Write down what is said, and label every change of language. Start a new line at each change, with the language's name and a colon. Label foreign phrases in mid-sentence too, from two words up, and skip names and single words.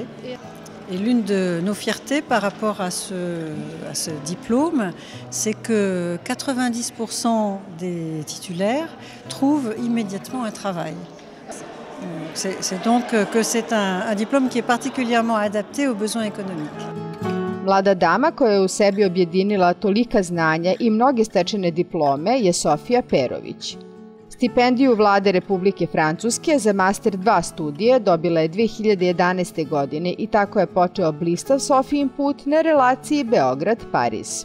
French: Et l'une de nos fiertés par rapport à ce diplôme, c'est que 90% des titulaires trouvent immédiatement un travail. C'est donc que c'est un diplôme qui est particulièrement adapté aux besoins économiques.
Serbian: Mlada dama koja je u sebi objedinila tolika znanja i mnoge stečene diplome je Sofija Perović. Stipendiju Vlade Republike Francuske za Master 2 studije dobila je 2011. godine i tako je počeo blistav Sofijin put na relaciji Beograd-Pariz.